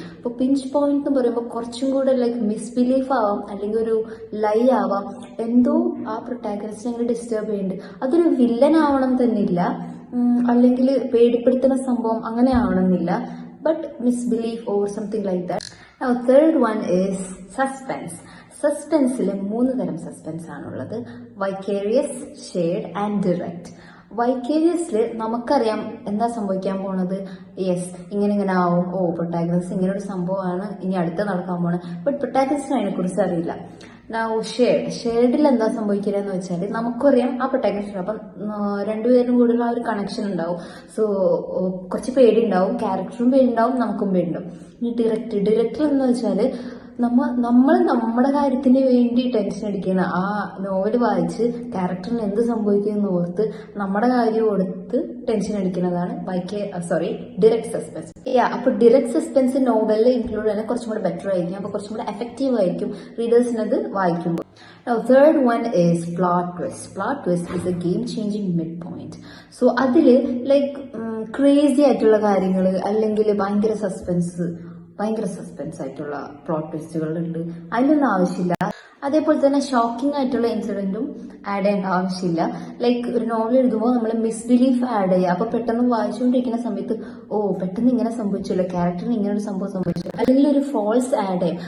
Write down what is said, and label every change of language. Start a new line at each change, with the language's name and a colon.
Malayalam: അപ്പോൾ pinch point എന്ന് പറയുമ്പോൾ കുറച്ചും കൂടെ ലൈക്ക് മിസ്ബിലീഫ് ആവാം, അല്ലെങ്കിൽ ഒരു ലൈ ആവാം, എന്തോ ആ പ്രൊട്ടാഗനിസ്റ്റിനെ അങ്ങനെ ഡിസ്റ്റർബ് ചെയ്യുന്നുണ്ട്. അതൊരു വില്ലൻ ആവണം തന്നില്ല, അല്ലെങ്കിൽ പേടിപ്പെടുത്തുന്ന സംഭവം അങ്ങനെ ആവണമെന്നില്ല,
English: But misbelief or something like that. Now third one is suspense.
Malayalam: സസ്പെൻസിൽ 3 തരം സസ്പെൻസ് ആണുള്ളത്: വൈക്കേരിയസ്, ഷെയർഡ് ആൻഡ് ഡിറക്റ്റ്. വൈക്കേരിയസിൽ നമുക്കറിയാം എന്താ സംഭവിക്കാൻ പോണത്. യെസ്, ഇങ്ങനെ ആവും, ഓ പ്രൊട്ടാഗനിസ്റ്റ് ഇങ്ങനെ ഒരു സംഭവമാണ് ഇനി അടുത്ത് നടക്കാൻ പോണത്, ബട്ട് പ്രൊട്ടാഗനിസ്റ്റിന് അതിനെക്കുറിച്ച് അറിയില്ല. ഷെയർഡിൽ എന്താ സംഭവിക്കുകയെന്ന് വെച്ചാൽ നമുക്കറിയാം ആ പ്രൊട്ടാഗനിസ്റ്റ്, അപ്പം രണ്ടുപേരും കൂടുതൽ ആ ഒരു കണക്ഷൻ ഉണ്ടാവും. സോ കുറച്ച് പേടിയുണ്ടാവും, ക്യാരക്ടറും പേടിയുണ്ടാവും, നമുക്കും പേടിയുണ്ടാവും. ഇനി ഡിറക്റ്റ് എന്ന് വെച്ചാൽ നമ്മൾ നമ്മുടെ കാര്യത്തിന് വേണ്ടി ടെൻഷൻ അടിക്കുന്ന ആ നോവൽ വായിച്ച് ക്യാരക്ടറിന് എന്ത് സംഭവിക്കുമെന്ന് ഓർത്ത് നമ്മുടെ കാര്യം കൊടുത്ത് ടെൻഷൻ അടിക്കുന്നതാണ് ഡിറക്റ്റ് സസ്പെൻസ്. അപ്പൊ ഡിറക്റ്റ് സസ്പെൻസ് നോവലിൽ ഇൻക്ലൂഡ് ചെയ്യാൻ കുറച്ചും കൂടെ ബെറ്റർ ആയിരിക്കും, അപ്പൊ കുറച്ചും കൂടെ എഫക്റ്റീവ് ആയിരിക്കും റീഡേഴ്സിന് അത് വായിക്കുമ്പോൾ.
English: Now third one is plot twist. Plot twist is a game changing midpoint.
Malayalam: So അതില് ലൈക്ക് ക്രേസി ആയിട്ടുള്ള കാര്യങ്ങൾ, അല്ലെങ്കിൽ ഭയങ്കര സസ്പെൻസ് ആയിട്ടുള്ള പ്ലോട്ട് ട്വിസ്റ്റുകളുണ്ട്, അതിനൊന്നും ആവശ്യമില്ല. അതേപോലെ തന്നെ ഷോക്കിംഗ് ആയിട്ടുള്ള ഇൻസിഡന്റും ആഡ് ചെയ്യേണ്ട ആവശ്യമില്ല. ലൈക്ക് ഒരു നോവൽ എഴുതുമ്പോൾ നമ്മൾ മിസ്ബിലീഫ് ആഡ് ചെയ്യുക. അപ്പൊ പെട്ടെന്ന് വായിച്ചുകൊണ്ടിരിക്കുന്ന സമയത്ത് ഓ പെട്ടെന്ന് ഇങ്ങനെ സംഭവിച്ചില്ല, ക്യാരക്ടറിന് ഇങ്ങനെ ഒരു സംഭവം സംഭവിച്ചില്ല, അല്ലെങ്കിൽ ഒരു ഫോൾസ് ആഡ് ചെയ്യും.